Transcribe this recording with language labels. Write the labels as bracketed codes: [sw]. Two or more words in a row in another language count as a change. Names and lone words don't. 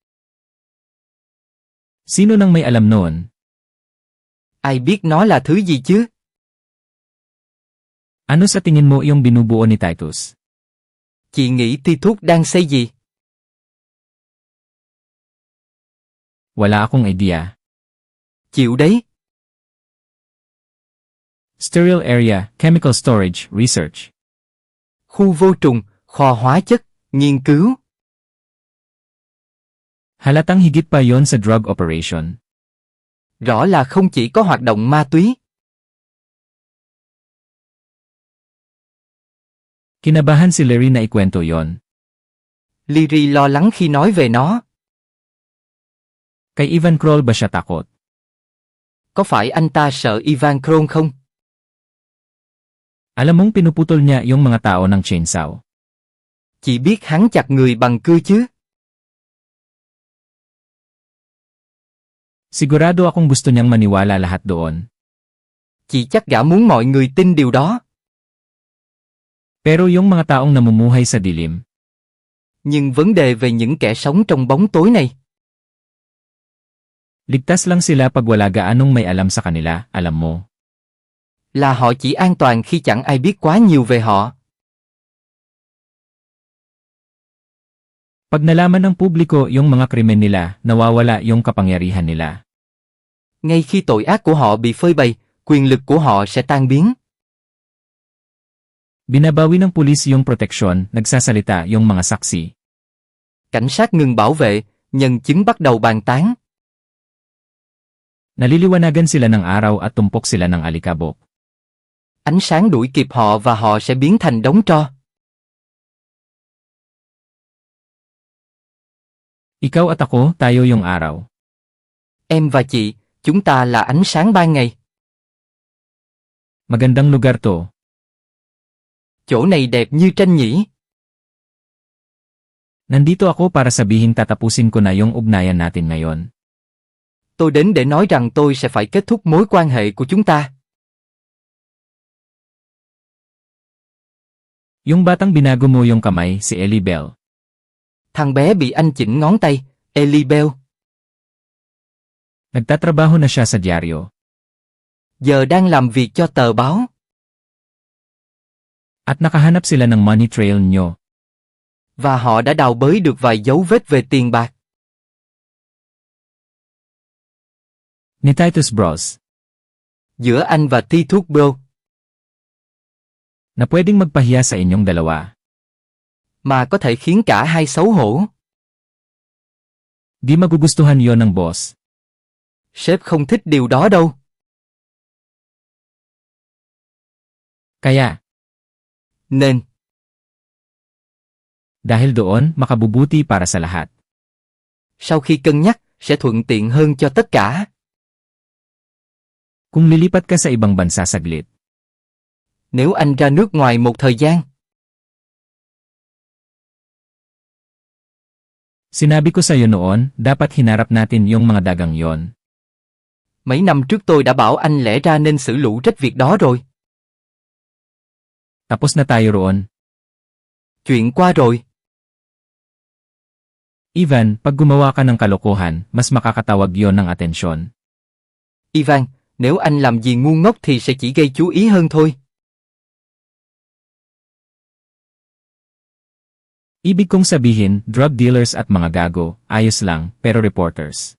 [tl] Sino nang may alam noon? [vi] Ai biết nó là thứ gì chứ? [tl] Ano sa tingin mo yung binubuo ni Titus? [vi] Chị nghĩ Titus đang xây gì? [tl] Wala akong idea. [vi] Chịu đấy. [en] Sterile area, chemical storage, research. [vi] Khu vô trùng, kho hóa chất, nghiên cứu. [tl] Halatang higit pa yon sa [en] drug operation. [vi] Rõ là không chỉ có hoạt động ma túy. [tl] Kinabahan si Larry na ikwento yon. [vi] Leary lo lắng khi nói về nó. [tl] Kay Ivan Kroll ba siya takot? [vi] Có phải anh ta sợ Ivan Kroll không? [tl] Alam mong pinuputol niya yung mga tao ng chainsaw. [vi] Chị biết hắn chặt người bằng cưa chứ? [tl] Sigurado akong gusto niyang maniwala lahat doon. [vi] Chị chắc gã muốn mọi người tin điều đó. [tl] Pero yung mga taong namumuhay sa dilim. [vi] Nhưng vấn đề về những kẻ sống trong bóng tối này. [tl] Ligtas lang sila pag wala gaanong may alam sa kanila, alam mo. [vi] Là họ chỉ an toàn khi chẳng ai biết quá nhiều về họ. [tl] Pag nalaman ng publiko yung mga krimen nila, nawawala yung kapangyarihan nila. [vi] Ngay khi tội ác của họ bị phơi bày, quyền lực của họ sẽ tan biến. [tl] Binabawi ng pulis yung proteksyon, nagsasalita yung mga saksi. [vi] Cảnh sát ngừng bảo vệ, nhân chứng bắt đầu bàn tán. [tl] Naliliwanagan sila ng araw at tumpok sila ng alikabok. [vi] Ánh sáng đuổi kịp họ và họ sẽ biến thành đống tro. [tl] Ikaw at ako, tayo yung araw. [vi] Em và chị, chúng ta là ánh sáng ban ngày. [tl] Magandang lugar to. [vi] Chỗ này đẹp như tranh nhỉ? [tl] Nandito ako para sabihin tatapusin ko na yung ugnayan natin ngayon. [vi] Tôi đến để nói rằng tôi sẽ phải kết thúc mối quan hệ của chúng ta. [tl] Yung batang binago mo yung kamay, si Ellie Bell. [vi] Thằng bé bị anh chỉnh ngón tay, Ellie Bell. [tl] Nagtatrabaho na siya sa dyaryo. [vi] Giờ đang làm việc cho tờ báo. [tl] At nakahanap sila ng [en] money trail [tl] nyo. [vi] Và họ đã đào bới được vài dấu vết về tiền bạc. [tl] Ni Titus Bros. [vi] Giữa anh và Titus Bro. [tl] Na pwedeng magpahiya sa inyong dalawa. [vi] Mà có thể khiến cả hai xấu hổ. [tl] Di magugustuhan yon ng boss. [vi] Sếp không thích điều đó đâu. [tl] Kaya. [vi] Nên. [tl] Dahil doon, makabubuti para sa lahat. [vi] Sau khi cân nhắc, sẽ thuận tiện hơn cho tất cả. [tl] Kung lilipat ka sa ibang bansa saglit. [vi] Nếu anh ra nước ngoài một thời gian. [tl] Sinabi ko sa'yo noon, dapat hinarap natin yung mga dagang yon. [vi] Mấy năm trước tôi đã bảo anh lẽ ra nên xử lũ rách việc đó rồi. [tl] Tapos na tayo roon. [vi] Chuyện qua rồi. [tl] Ivan, pag gumawa ka ng kalokohan, mas makakatawag yon ng atensyon. [vi] Ivan, nếu anh làm gì ngu ngốc thì sẽ chỉ gây chú ý hơn thôi. [tl] Ibig kong sabihin, [en] drug dealers [tl] at mga gago, ayos lang, pero reporters.